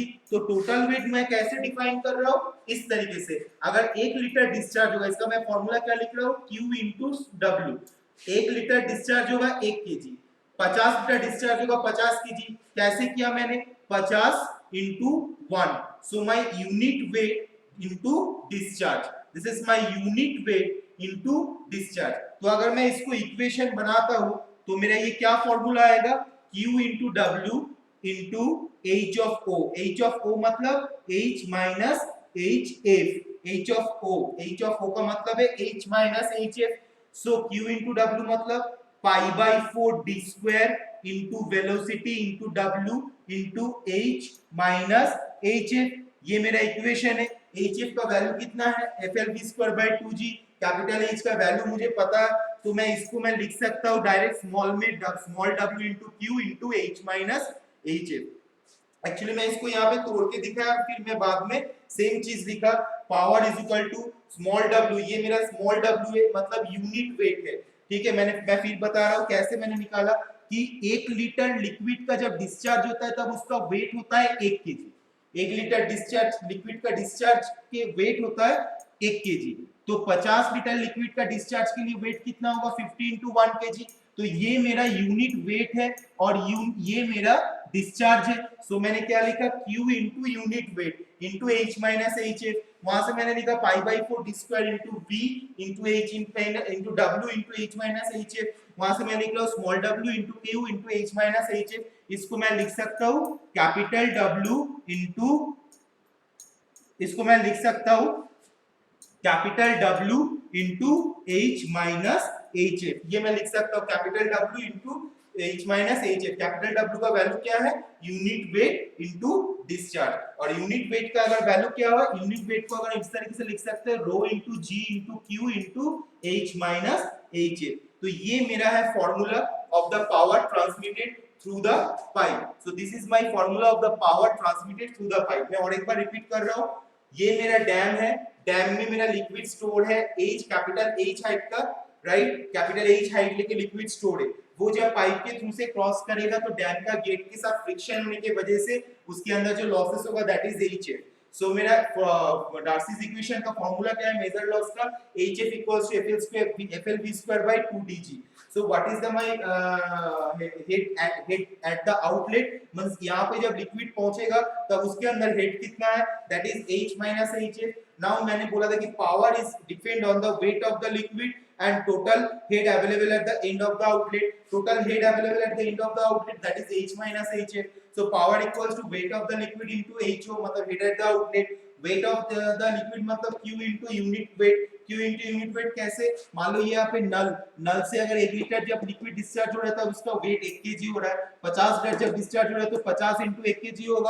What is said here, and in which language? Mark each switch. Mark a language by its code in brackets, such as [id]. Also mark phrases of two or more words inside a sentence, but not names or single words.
[hi] तो टोटल वेट मैं कैसे डिफाइन कर रहा हूँ? इस तरीके से, अगर 1 लीटर डिस्चार्ज होगा, इसका मैं फॉर्मूला क्या लिख रहा हूँ? [en] Q into W. [hi] 1 [en] liter discharge [hi] होगा 1 केजी, 50 [en] liter discharge [hi] होगा 50 केजी। कैसे किया मैंने? [en] 50 into 1, so my unit weight into discharge, this is my unit weight into discharge। [hi] तो अगर मैं इसको इक्वेशन बनाता हूं तो मेरा ये क्या फॉर्मूला आएगा? [en] Q into W into H of O, H of O मतलब H minus HF, H of O [hi] का मतलब है [en] H minus HF। so Q into W मतलब pi by 4 d square into velocity into W into H minus HF। [hi] ये मेरा इक्वेशन है। HF का वैल्यू कितना है? FLV²/2G। [en] capital H [hi] का वैल्यू मुझे पता है तो मैं इसको मैं लिख सकता हूँ [en] direct small [hi] में [en] small w into q into h minus hf. [hi] एक्चुअली मैं इसको यहाँ पे तोड़ के दिखाया और फिर मैं बाद में सेम चीज लिखा, [en] power is equal to small w, [hi] ये मेरा [en] small w [hi] है मतलब [en] unit weight [hi] है, ठीक है? मैं फिर बता रहा हूँ कैसे मैंने निकाला कि 1 [en] liter liquid [hi] का जब डिस्चार्ज होता है तब उसका वेट होता है 1 केजी। 1 [en] liter discharge liquid [hi] का डिस्चार्ज के वेट होता है 1 केजी, तो 50 [en] liter liquid [hi] का डिस्चार्ज के लिए वेट कितना होगा? [en] 50 into 1 केजी। [hi] तो ये मेरा [en] unit weight [hi] है और ये मेरा डिस्चार्ज है। सो मैंने क्या लिखा? [en] Q into unit weight into H minus HF. [hi] वहां से मैंने लिखा [en] pi by 4 d square into V into H into W into H minus HF. [hi] वहां से मैं लिख रहा हूँ [en] small w into Q into H minus HF. [hi] इसको मैं लिख सकता हूँ [en] capital W into, [hi] इसको मैं लिख सकता हूँ [en] capital W into H minus HF. [hi] ये मैं लिख सकता हूँ [en] capital W into H minus HF. capital W [hi] का वैल्यू क्या है? [en] unit weight into discharge. [hi] और [en] unit weight [hi] का अगर वैल्यू क्या होगा? [en] unit weight [hi] को अगर इस तरीके से लिख सकते हैं [en] rho into G into Q into H minus HF. [hi] तो ये मेरा है [en] formula of the power transmitted through the pipe. so this is my formula of the power transmitted through the pipe. [hi] मैं और एक बार रिपीट कर रहा हूँ, ये मेरा डैम है, डैम में मेरा [en] liquid store [hi] है H, [en] capital H height [hi] का, राइट? [en] capital H height [hi] लेके [en] liquid store [hi] है, वो जब पाइप के थ्रू से क्रॉस करेगा तो डैम का गेट के साथ फ्रिक्शन होने की वजह से उसके अंदर जो लॉसेस होगा [en] that is HF. सो मेरा Darcy's equation का फॉर्मूला [hi] क्या है [en] major loss का, HF equals to FL square FLV square by 2DG. so what is the my head at the outlet, means [hi] यहां पे जब लिक्विड पहुंचेगा तब उसके अंदर हेड कितना है, [en] that is H minus HF. नाउ [hi] मैंने बोला था कि [en] power is depend on the weight of the liquid and total head available at the end of the outlet, total head available at the end of the outlet, that is H minus HF। so power equals to weight of the liquid into HO, मतलब head at the outlet, weight of the liquid मतलब Q into unit weight, Q into unit weight [hi] कैसे, मान लो ये यहाँ पे नल से अगर 1 लीटर जब लिक्विड डिस्चार्ज हो रहा है तब उसका वेट 1 kg हो रहा है, 50 लीटर जब डिस्चार्ज हो रहा है तो [en] 50 into 1 kg होगा।